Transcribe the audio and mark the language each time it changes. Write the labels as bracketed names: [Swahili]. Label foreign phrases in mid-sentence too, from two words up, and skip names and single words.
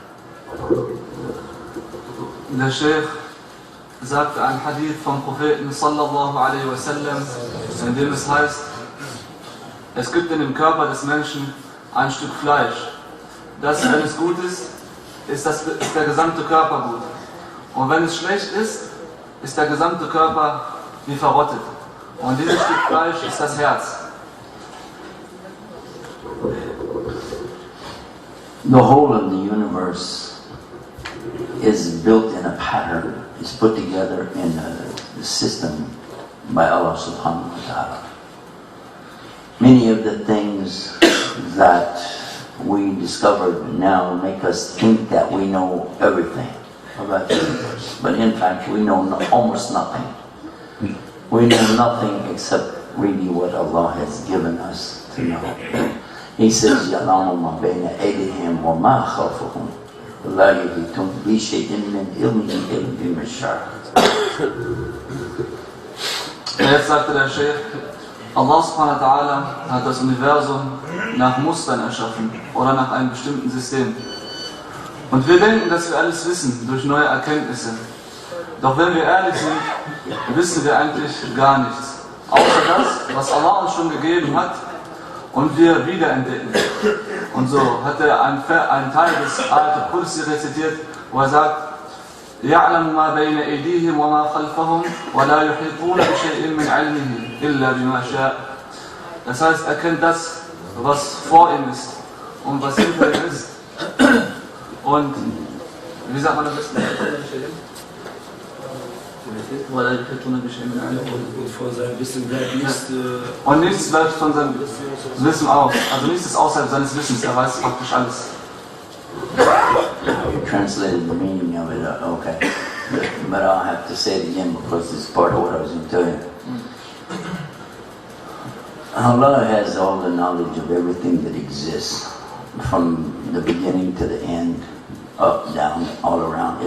[German] Der Sheikh sagte ein Hadith vom Propheten [Arabic] صلى الله عليه وسلم, [German] in dem es heißt, es gibt in dem Körper des Menschen ein Stück Fleisch. Das, wenn es gut ist, ist der gesamte Körper gut. Und wenn es schlecht ist der gesamte Körper wie verrottet. Und dieses Stück Fleisch ist das Herz. [English] The whole of the universe is built in a pattern, is put together in a system by Allah [Arabic] سبحانه وتعالى. [English] Many of the things that we discovered now make us think that we know everything about the universe. But in fact, we know almost nothing. We know nothing except really what Allah has given us to know. He says, [Arabic] يَعْلَمُ مَا بَيْنَ أَيْدِيهِمْ وَمَا خَلْفَهُمْ وَلَا يُحِيطُونَ بِشَيْءٍ مِّنْ عِلْمِهِ إِلَّا بِمَا شَاءَ. [German] Jetzt sagte der Sheikh, Allah [Arabic] سبحانه وتعالى [German] hat das Universum nach Mustern erschaffen oder nach einem bestimmten System. Und wir denken, dass wir alles wissen durch neue Erkenntnisse. Doch wenn wir ehrlich sind, wissen wir eigentlich gar nichts. Außer das, was Allah uns schon gegeben hat und wir wiederentdecken. Und so hat er einen Teil des Ayat al-Kursi rezitiert, wo er sagt, يَعْلَمُ مَا بَيْنَ أَيْدِيهِمْ وَمَا خَلْفَهُمْ وَلَا يُحِيطُونَ بِشَيْءٍ مِّنْ عِلْمِهِ إِلَّا بِمَا شَاءَ. Das heißt, er kennt das, was vor ihm ist und was hinter ihm ist. Und, wie sagt man das besten? Und nichts bleibt von seinem Wissen aus. Also nichts ist außerhalb seines Wissens, er weiß praktisch alles. [English] You translated the meaning of it, okay. But I'll have to say it again because it's part of what I was going to tell you. Allah has all the knowledge of everything that exists, from the beginning to the end, up, down, all around.